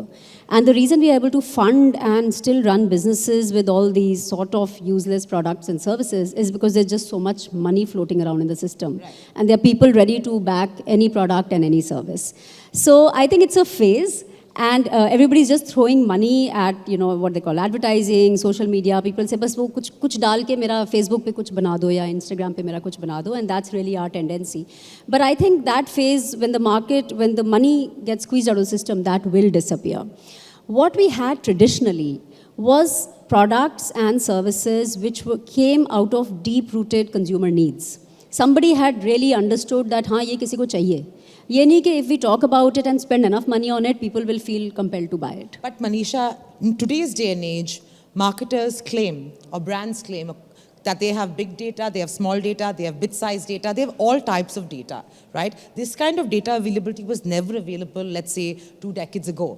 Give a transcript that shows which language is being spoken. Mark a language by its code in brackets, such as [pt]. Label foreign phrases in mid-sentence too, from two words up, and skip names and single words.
[en] And the reason we are able to fund and still run businesses with all these sort of useless products and services is because there's just so much money floating around in the system. Right. And there are people ready to back any product and any service. So I think it's a phase. And everybody's just throwing money at, what they call advertising, social media. People say, [hi] बस वो कुछ डाल के मेरा Facebook पे कुछ बना दो या Instagram पे मेरा कुछ बना दो, [en] and that's really our tendency. But I think that phase, when the money gets squeezed out of the system, that will disappear. What we had traditionally was products and services which came out of deep-rooted consumer needs. Somebody had really understood that, [hi] ये किसी को चाहिए. ये नहीं कि [en] if we talk about it and spend enough money on it, people will feel compelled to buy it. But Manisha, in today's day and age, marketers claim, or brands claim, that they have big data, they have small data, they have bit-sized data, they have all types of data, right? This kind of data availability was never available, let's say, 2 decades ago.